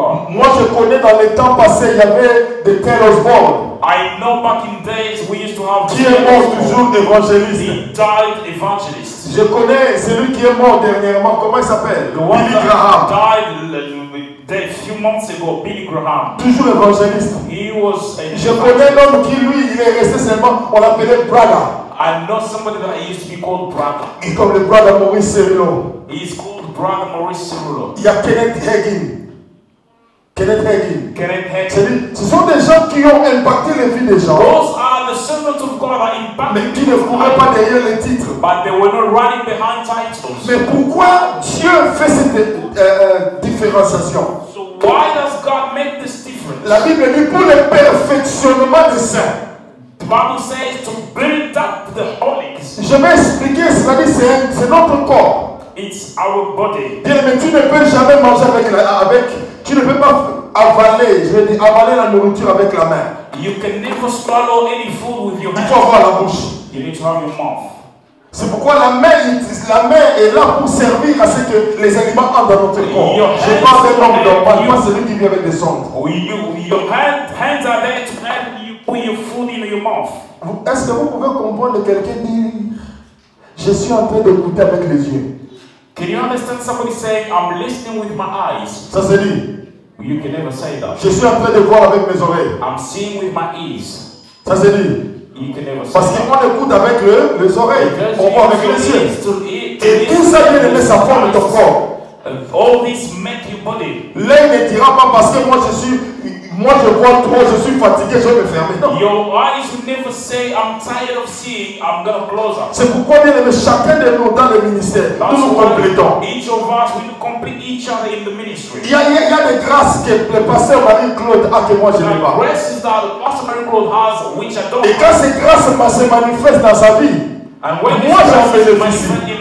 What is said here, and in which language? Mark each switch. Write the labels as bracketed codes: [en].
[fr] Moi je connais dans les temps passés, il y avait des Taylor Osborne. [en] I know back in days we used to have [fr] qui est mort toujours évangéliste. [en] He died evangelist. [fr] Je connais celui qui est mort dernièrement, comment il s'appelle? Billy Graham. [en] Died a few months ago, Billy Graham. [fr] Toujours évangéliste. [en] He was [fr] Je connais l'homme qui lui, il est resté seulement, on l'appelait Braga. [en] I know somebody that used to be called Braga. [fr] Et comme le brother Maurice Cirillo. [en] He is called Brother Maurice Cirillo. [fr] Il y a Kenneth Hagin. Kenneth Hagin. [en] Kenneth Hagin. [fr] Ce sont des gens qui ont impacté les vies des gens. [en] Those are the servants of God that impacted. [fr] Mais qui ne couraient pas derrière les titres. [en] But they were not running behind titles. [fr] Mais pourquoi Dieu fait cette différenciation? [en] So why does God make this difference? [fr] La Bible dit pour le perfectionnement des saints. [en] The Bible says to build up the holies. [fr] Je vais expliquer, c'est notre corps. [en] It's our body. [fr] Bien, mais tu ne peux jamais manger tu ne peux pas avaler, je vais dire, avaler la nourriture avec la main. [en] You can never swallow any food with your hand. [fr] Il faut avoir la bouche. [en] You need to have your mouth. [fr] C'est pourquoi la main est là pour servir à ce que les aliments entrent dans notre corps. Je parle d'un homme normal, pas celui qui vient avec des sondes. [en] Your hands are there to help you put your food in your mouth. [fr] Est-ce que vous pouvez comprendre quelqu'un dire, je suis en train d'écouter avec les yeux? [en] Can you understand somebody saying, I'm listening with my eyes? [fr] Ça se dit. [en] You can never say that. [fr] Je suis en train de voir avec mes oreilles. [en] I'm seeing with my ears. [fr] Ça se dit. [en] You can never say [fr] Parce qu'on écoute avec les oreilles, on voit avec les yeux. Et tout ça vient de mettre sa forme ton corps. [en] All this make your body. [fr] L'œil ne dira pas parce que moi je vois trop, je suis fatigué, je vais me fermer. Non. [en] Your eyes will never say, I'm tired of seeing, I'm going to close up. [fr] C'est pourquoi bien aimé, chacun de nous dans le ministère, nous nous complétons. [en] Each of us will complete each other in the ministry. [fr] Il y a des grâces que le pasteur Marie-Claude a que moi je n'ai pas. [en] Graces that the pastor Marie-Claude has, which I don't. [fr] Et quand ces grâces se manifestent dans sa vie, moi j'en bénéficie.